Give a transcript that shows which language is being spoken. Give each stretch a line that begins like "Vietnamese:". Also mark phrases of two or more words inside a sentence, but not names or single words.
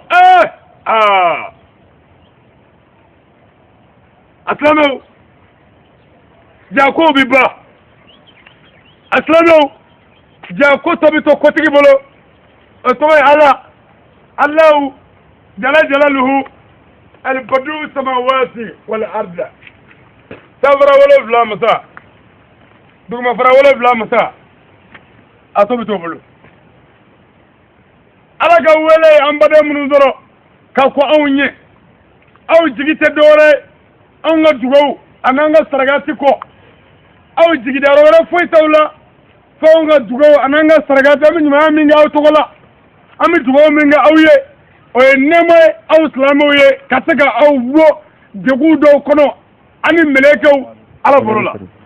Bambara: asilamaw jako bi ba asilamaw jako tɔ bɛ to kotigi bolo o tɔgɔ ye ala
Arabic: الله جل جلاله بديع السماوات والأرض
Bambara: safara wolonwula masa dugumafara wolonwula masa a tɔ bɛ to bolo ala ka wele an baden minnu sɔrɔ ka ko anw ɲɛ aw jigi tɛ dɔwɛrɛ anw ka dugawu an'an ka sarakati kɔ aw jigidayɔrɔ wɛrɛ foyi t'aw la fo anw ka dugawu an'an ka sarakati an bɛ ɲumanya min kɛ aw tɔgɔ la an bɛ dugawu min kɛ aw ye o ye nɛɛma ye aw silamɛw ye ka se ka aw bɔ degun dɔw kɔnɔ ani mɛlɛkɛw ala bolo la